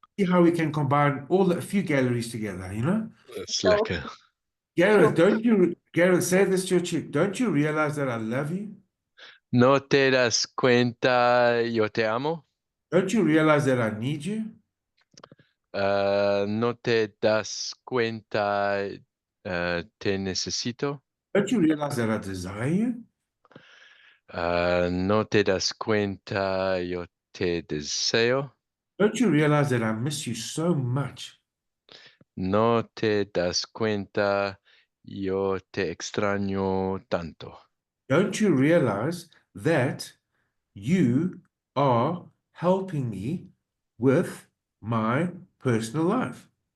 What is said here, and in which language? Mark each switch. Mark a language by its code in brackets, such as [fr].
[en] See how we can combine all the few galleries together, you know? Slacker. Gareth, Gareth, say this to your chick. Don't you realize that I love you? [es] No te das cuenta, yo te amo. [en] Don't you realize that I need you? [es] No te das cuenta, te necesito. [en] Don't you realize that I desire you? [es] No te das cuenta, yo te deseo. [en] Don't you realize that I miss you so much? [es] No te das cuenta, yo te extraño tanto. [en] Don't you realize that you are helping me with my personal life?